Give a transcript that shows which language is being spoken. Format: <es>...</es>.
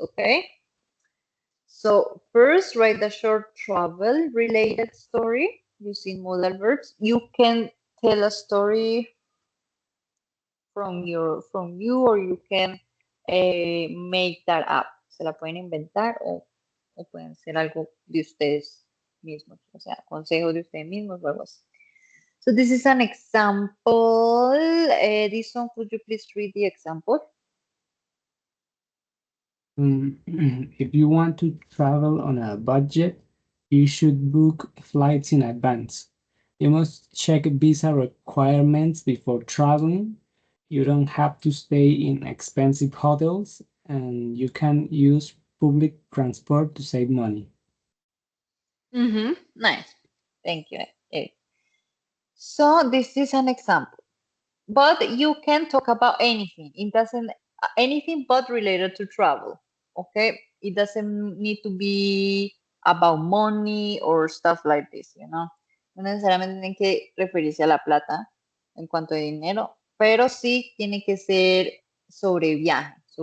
<en>Okay, so first write a short travel related story using modal verbs. You can tell a story from you, or you can make that up.</en> <es>Se la pueden inventar o pueden ser algo de ustedes mismos, o sea, consejos de ustedes mismos o algo así.</es> <en>So this is an example. This one, could you please read the example? If you want to travel on a budget, you should book flights in advance. You must check visa requirements before traveling. You don't have to stay in expensive hotels, and you can use public transport to save money. Nice. Thank you. Eric. So this is an example, but you can talk about anything. It doesn't anything but related to travel. Okay, it doesn't need to be about money or stuff like this.</en> <es>No necesariamente tiene que referirse a la plata en cuanto a dinero, pero sí tiene que ser sobre viaje.</es>